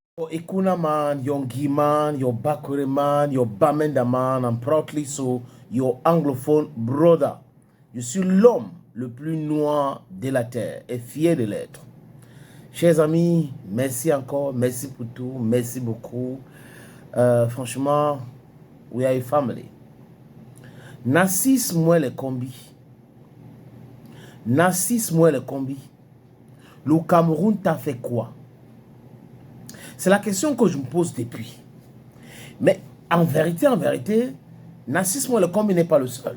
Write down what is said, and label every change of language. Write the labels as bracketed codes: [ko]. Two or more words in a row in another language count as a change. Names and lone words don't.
[en] Ikuna man, your Giman, your Bakure man, your Bamenda man, I'm proudly so your anglophone brother. [fr] Je suis l'homme le plus noir de la terre et fier de l'être. Chers amis, merci encore, merci pour tout, merci beaucoup. Franchement, [en] we are a family. [fr] Narcisse moi les combis. Narcisse moi les combis. Le Cameroun t'a fait quoi? C'est la question que je me pose depuis. Mais en vérité, Narcisse moi le combi n'est pas le seul.